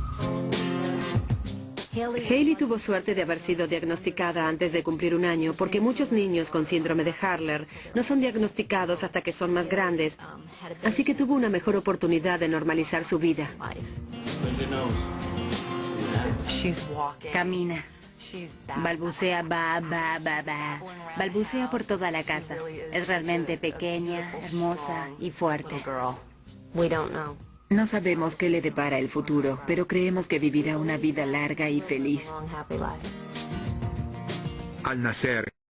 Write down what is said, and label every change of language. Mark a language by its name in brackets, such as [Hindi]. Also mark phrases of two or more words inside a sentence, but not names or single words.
[Spanish] Hailey tuvo suerte de haber sido diagnosticada antes de cumplir un año, porque muchos niños con síndrome de Hurler no son diagnosticados hasta que son más grandes, así que tuvo una mejor oportunidad de normalizar su vida. Camina. Balbucea, ba, ba, ba, ba. Balbucea por toda la casa. Es realmente pequeña, hermosa y fuerte. No sabemos qué le depara el futuro, pero creemos que vivirá una vida larga y feliz. Al nacer,